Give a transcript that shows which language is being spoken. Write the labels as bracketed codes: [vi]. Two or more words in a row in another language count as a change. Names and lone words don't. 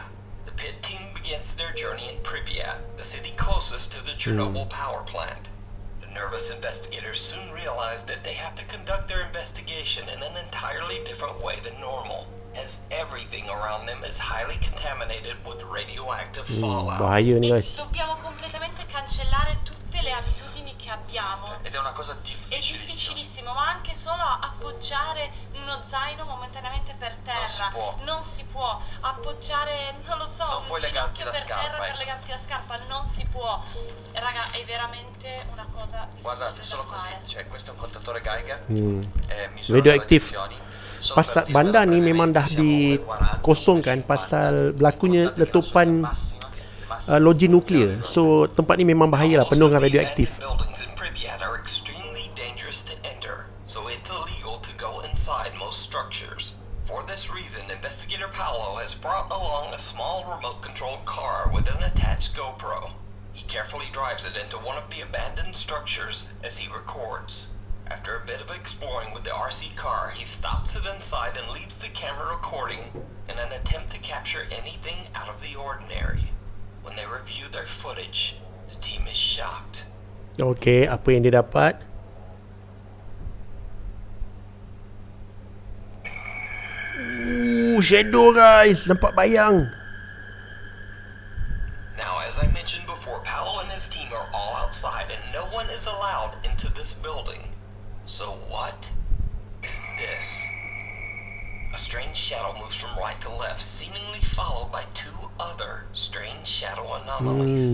[en] The Pit team begins their journey in Pripyat, the city closest to the Chernobyl power plant. The The nervous investigators soon realize that they have to conduct their investigation in an entirely different way than normal, as everything around them is highly contaminated with radioactive fallout. [ms] Bahaya ni guys. [it] Dobbiamo completamente cancellare tutte le abitudini che abbiamo. Ed è una cosa È difficilissima. difficilissimo, ma anche solo appoggiare uno zaino momentaneamente per terra. Non si può appoggiare, non lo so, Non un puoi legarti ginocchio la per scarpa, terra per legarti la scarpa, non si può. Raga, è veramente una cosa difficile. Guardate, da solo così. fare. Cioè, questo è un contatore Geiger. [ms] Radioaktif. Pasal bandar ni memang dah dikosongkan pasal berlakunya letupan loji nuklear. So tempat ni memang bahaya lah, penuh dengan radioaktif. [en] Buildings in Pripyat are extremely dangerous to enter, so it's illegal to go inside most structures. For this reason, investigator Paolo has brought along a small remote-controlled car with an attached GoPro. He carefully drives it into one of the abandoned structures as he records. After a bit of exploring with the RC car, he stops it inside and leaves the camera recording in an attempt to capture anything out of the ordinary. When they review their footage, the team is shocked. [ms] Okay, apa yang dia dapat? Shadow guys, nampak bayang. [en] Now, as I mentioned before, Paolo and his team are all outside and no one is allowed into this building. So what is this? A strange shadow moves from right to left, seemingly followed by two other strange shadow anomalies.